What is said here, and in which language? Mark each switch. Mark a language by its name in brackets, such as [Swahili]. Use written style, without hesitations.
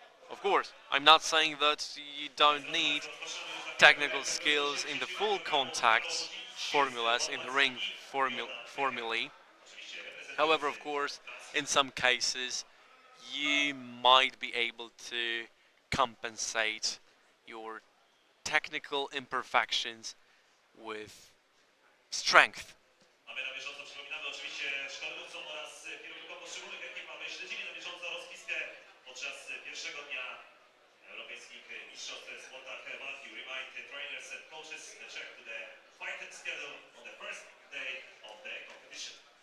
[English] Of course, I'm not saying that you don't need technical skills in the full contact formulas, in the ring formulae. However, of course, in some cases, you might be able to compensate your technical imperfections with strength. [Polish] A my na bieżąco przypominamy oczywiście szkoleniowcom oraz kierownikom poszczególnych ekip, aby śledzili na bieżąco rozpiskę podczas pierwszego dnia europejskich mistrzostw w sportach walki. [English] Remind trainers and coaches the check to the fighting schedule on the first day of the competition.